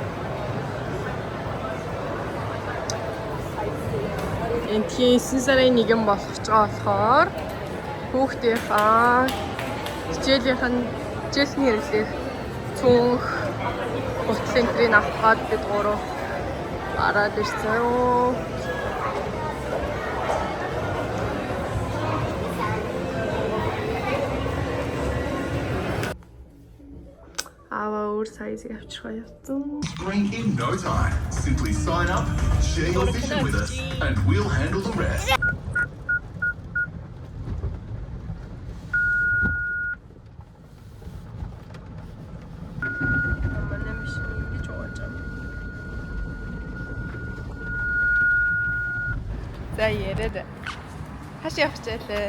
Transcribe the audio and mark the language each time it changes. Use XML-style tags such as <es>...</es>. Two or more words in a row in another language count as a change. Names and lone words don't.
<mn>Энтхийн 9 сарын 1 болох ч болохоор хүүхдийнхаа хичээлийн хэрэглэх цүнх ботлонтрийг авах гээд бид гурав гараад ирсэн.</mn> <en>Bring in no time. Simply sign up, share your vision with us, and we'll handle the rest.</en> <mn>За яриад. Хаш явчихлаа.</mn>